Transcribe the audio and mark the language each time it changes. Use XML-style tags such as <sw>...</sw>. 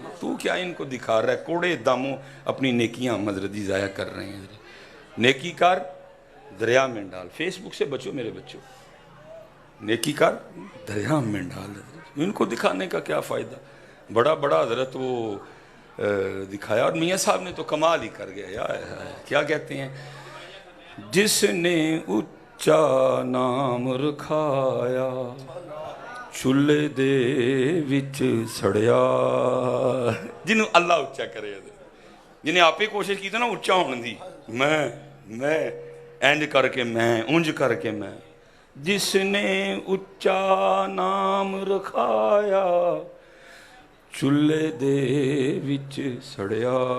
<ur>تو کیا ان کو دکھا رہا ہے؟ کوڑے داموں اپنی نیکیاں حضرت جی ضائع کر رہے ہیں. نیکی کار دریا میں ڈال. فیس بک سے بچو میرے بچوں، نیکی کار دریا میں ڈال. ان کو دکھانے کا کیا فائدہ؟ بڑا حضرت وہ دکھایا. اور میاں صاحب نے تو کمال ہی کر گیا.</ur> <pa>کیا کہتے ہیں؟ جس نے اچا نام رکھایا چولہے دے وچ سڑیا. جنہوں اللہ اچا کرے، جنہیں آپ ہی کوشش کی تھی نا اچا ہونے دی، میں اینج کر کے میں اونج کر کے میں. جس نے اچا نام رکھایا چولہے دے وچ سڑیا.</pa>